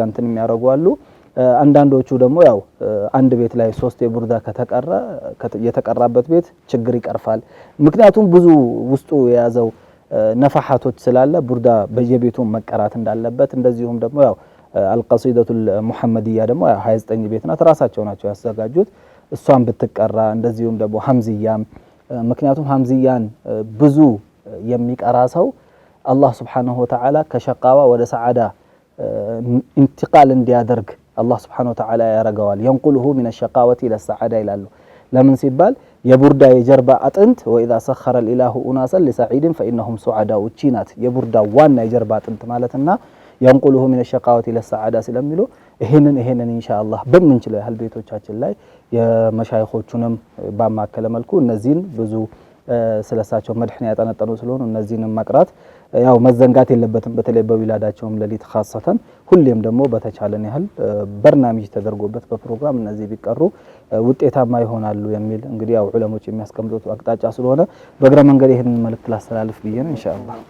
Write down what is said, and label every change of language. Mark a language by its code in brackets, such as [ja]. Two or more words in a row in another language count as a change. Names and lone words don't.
[am] እንትን የሚያደርጉ አሉ። አንዳንዶቹ ደግሞ ያው አንድ ቤት ላይ 3 የቡርዳ ከተቀራ የተቀራበት ቤት ችግር ይቀርፋል። ምክንያቱም ብዙ ውስጡ የያዘው ነፋሐቶች ስላለ ቡርዳ በየቤቱ መቀራት እንዳለበት እንደዚሁም ደግሞ ያው አልቀሲደቱል ሙሐመዲያ ደግሞ 29 ቤት ናት ራሳቸው ናቸው ያዘጋጁት። እሷን ብትቀራ እንደዚሁም ደግሞ ሐምዝያም ምክንያቱም ሐምዝያን ብዙ የሚቀራ ሰው አላህ [ar] سبحانه وتعالى [am] ከሸቃዋ ወደ ሰዓዳ ኢንቲቃል እንዲያደርግ አላህ [ar] سبحانه وتعالى [am] ያረጋዋል። [ar] ينقله من الشقاوة إلى السعادة [am] ይላሉ። ለምን ሲባል የቡርዳ የጀርባ አጥንት [ar] وإذا سخر الإله أناسا لسعيد فإنهم سعداء [am] ቺናት የቡርዳ ዋና የጀርባ አጥንት ማለትና [ar] ينقله من الشقاوة إلى السعادة [am] ስለሚሉ ይሄንን ኢንሻአላህ በምንችለው ያህል ቤቶቻችን ላይ የመሻይኾቹንም ባማከለ መልኩ እነዚህን ብዙ ስለሳቸው መድህን ያጠነጠኑ ስለሆኑ እነዚህን መቅራት ያው መዘንጋት የለበትም። በተለይ በዊላዳቸውም ለሊት ኻሰተን ሁሌም ደግሞ በተቻለን ያህል በርናሚጅ ተደርጎበት በፕሮግራም እነዚህ ቢቀሩ ውጤታማ ይሆናሉ የሚል እንግዲህ ያው ዑለሞች የሚያስቀምጡት አቅጣጫ ስለሆነ በእግረ መንገድ ይሄንን መልእክት ላስተላልፍ ብዬ ነው ኢንሻአላህ።